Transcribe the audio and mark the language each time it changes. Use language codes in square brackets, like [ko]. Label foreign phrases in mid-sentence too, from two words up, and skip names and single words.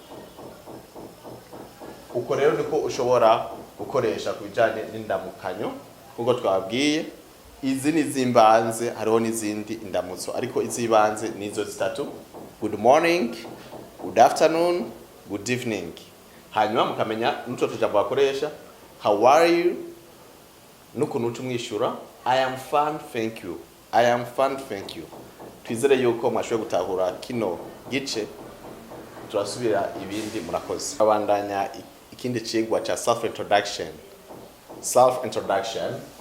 [rn] Uko rero niko ushobora gukoresha kubijanye n'indamukanyo kuko twabwiye izi ni zimbanze, hariho n'izindi indamutso ariko izibanze nizo zitatu [en] good morning, good afternoon, good evening. [rn] Hanyuma mukamenya n'utwo tujambo bakoresha [en] how are you [rn] n'ukuntu utumwishura [en] I am fine, thank you. I am fine, thank you. [rn] Twizere yuko mwashoboye gutahura kino gice, turasubira ibindi murakoze. Abandanya ikindi cigwa cha [en] self introduction. Self introduction.